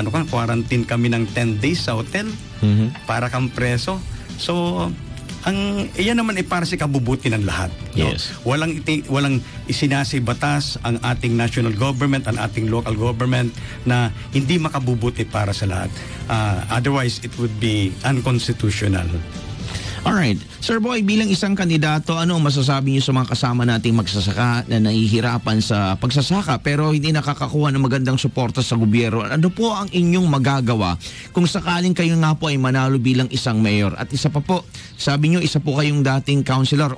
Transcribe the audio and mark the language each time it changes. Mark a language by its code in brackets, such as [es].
[tl] Quarantine kami ng 10 days sa hotel. Mm-hmm. Para kang preso. So, iyan naman ay para sa kabubuti ng lahat. No? [en] Yes. [tl] Walang isinasay batas ang ating national government, ang ating local government na hindi makabubuti para sa lahat. [en] Otherwise, it would be unconstitutional. Alright. [tl] Sir Boy, bilang isang kandidato, ano ang masasabi niyo sa mga kasama nating magsasaka na nahihirapan sa pagsasaka pero hindi nakakakuha ng magandang suporta sa gobyerno? Ano po ang inyong magagawa kung sakaling kayo nga po ay manalo bilang isang mayor? At isa pa po, sabi niyo isa po kayong dating councilor.